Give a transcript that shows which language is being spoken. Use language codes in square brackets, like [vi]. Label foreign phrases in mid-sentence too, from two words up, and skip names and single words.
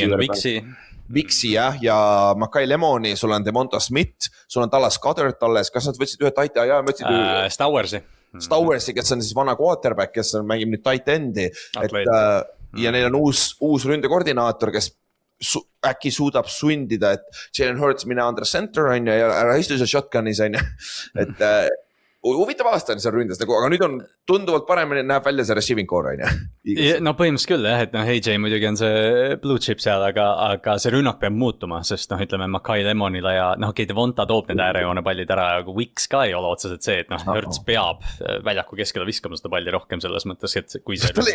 [et] Vixi jah, ja Makai Lemoni, sul on Demonta Smith, sul on Dallas Goddard alles, kas nad võtsid ühe tight Stowersi, kes on siis vana quarterback, kes mängib nüüd [en] tight endi, [et] ja neil on uus ründekoordinaator, kes äkki suudab sundida, et Jalen Hurts mine [en] under center [et] on ja ära istu seal shotgunis on ja, et huvitav aasta on seal ründes, aga nüüd on tunduvalt paremini näeb välja see [en] receiving core [et] on ja. No põhimõtteliselt küll jah, et AJ muidugi on see [en] blue chip [et] seal, aga see rünnak peab muutuma, sest ütleme Makai Lemonile ja Devonta toob need äärejoone pallid ära, aga Wicks ka ei ole otseselt see, et Hurts peab väljaku keskele viskama seda palli rohkem selles mõttes, et kui see